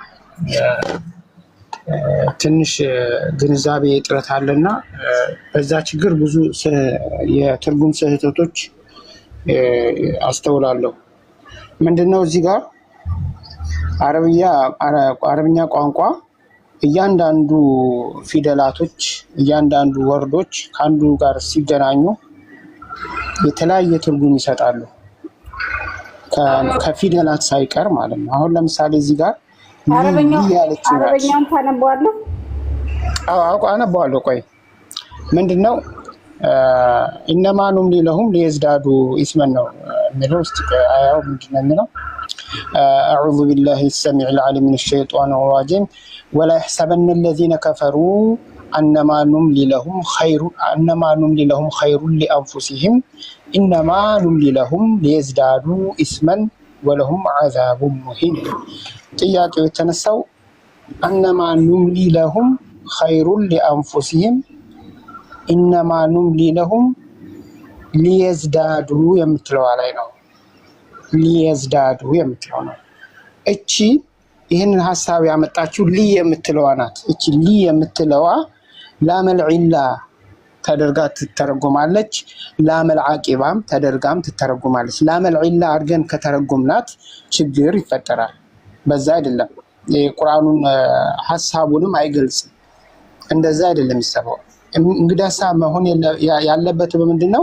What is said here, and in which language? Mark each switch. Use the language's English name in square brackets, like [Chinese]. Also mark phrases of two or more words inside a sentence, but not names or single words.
[Amharic] ትንሽ ግንዛቤ እጥረት አለና በዛ ችግር ብዙ የትርጉም ስህተቶች አስተውላለሁ። ምንድነው እዚህ ጋር አረብኛ ቋንቋ እያንዳንዱ ፊደላቶች እያንዳንዱ ወርዶች ከአንዱ ጋር ሲገናኙ የተለያየ ትርጉም ይሰጣሉ ከፊደላት ሳይቀር ማለት ነው። አሁን ለምሳሌ እዚህ ጋር አረበኛውን ታነባዋለህ? አዎ አነባዋለሁ። ቆይ ምንድነው [Arabic] إنما نملي لهم ليزدادوا إثما [Amharic] ነው የሚለው። እስቲ አያው ምንድነው የሚለው? [Arabic] أعوذ بالله السميع العليم من الشيطان الرجيم ولا يحسبن الذين كفروا انما نملي لهم خير لانفسهم انما نملي لهم ليزدادوا اسما ولهم عذاب مهين። [Amharic] ጥያቄው የተነሳው [Arabic] انما نملي لهم خير لانفسهم انما نملي لهم ليزدادوا [Amharic] የምትለው ላይ ነው። ሊየዝዳዱ የምትለው ነው። እቺ ይህንን ሐሳብ ያመጣችው ሊ የምትለዋ ናት። እቺ ሊ የምትለዋ [Arabic] لام العلة [Amharic] ተደርጋ ትተረጎማለች። [Arabic] لام العاقبة [Amharic] ተደርጋም ትተረጎማለች። [Arabic] لام العلة [Amharic] አድርገን ከተረጎምናት ችግር ይፈጠራል። በዛ አይደለም የቁርአኑን ሐሳቡንም አይገልጽም። እንደዛ አይደለም ይሰበው። እንግዲህ ሐሳብ መሆን ያለበት በምንድነው?